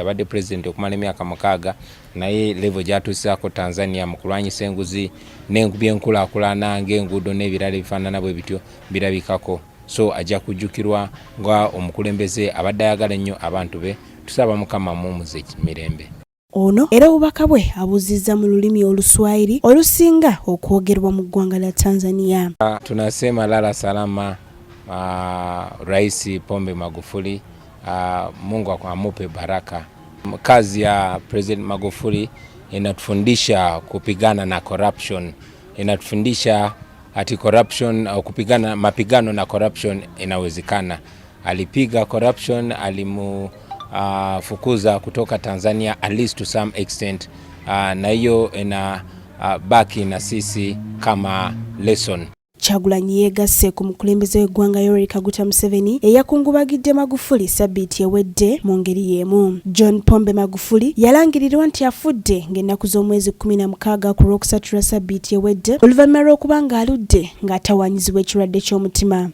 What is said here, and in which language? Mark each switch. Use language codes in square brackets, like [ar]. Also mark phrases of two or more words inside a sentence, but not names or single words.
[lg] Abadde president okumala emyaka 6 naye level gyatuusizaako Tanzania mu kulwanyisa enguzi n'ebyenkulaakulana ng'enguudo n'ebirala ebifaanana bwe bityo birabikako. So ajja kujjukirwa nga omukulembeze abadde ayagala ennyo abantu be. Tusaba Mukama mumuze mirembe. Ono era obubaka bwe abuzizza mu lulimi Oluswahili olusinga okwogerwa mu ggwanga lya Tanzania. [sw] Tunasema lala salama Rais Pombe Magufuli, Mungu amupe baraka. Kazi ya President Magufuli inatufundisha kupigana na corruption, inatufundisha ati corruption au kupigana mapigano na corruption inawezekana. Alipiga corruption, fukuza kutoka Tanzania [en] at least to some extent, [sw] na hiyo ina baki na sisi kama lesson. [lg] Kyagulanyi yeegasse ku mukulembeze w'eggwanga Yoweri Kaguta Museveni eyakungubagidde Magufuli ssabbiiti ewedde mu ngeri y'emu. John Pombe Magufuli yalangirirwa nti afudde ng'ennaku z'omwezi 16 ku Lwokusatu ssabbiiti ewedde oluvannyuma lw'okuba ng'aludde ng'atawaanyizibwa ekirwadde ky'omutima.